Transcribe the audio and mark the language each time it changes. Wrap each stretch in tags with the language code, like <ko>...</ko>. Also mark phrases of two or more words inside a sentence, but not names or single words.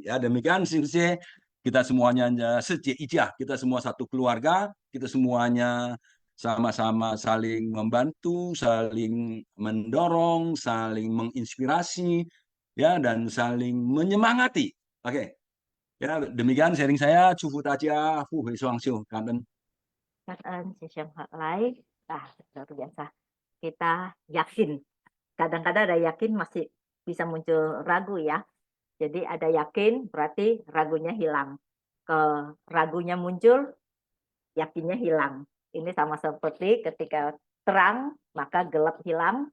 <id>Ya, demikian sih kita semuanya kita semua satu keluarga, kita semuanya sama-sama saling membantu, saling mendorong, saling menginspirasi, ya, dan saling menyemangati. Oke, ya, demikian sharing saya. Cufu tajia, fu hui suang siu, kanten.</id> <vi>Cảm ơn chị Sầm Hoạt Lái.</vi> <id>Luar biasa. Kita yakin. Kadang-kadang ada yakin masih bisa muncul ragu ya. Jadi ada yakin berarti ragunya hilang. Ke ragunya muncul, yakinnya hilang. Ini sama seperti ketika terang maka gelap hilang.</id>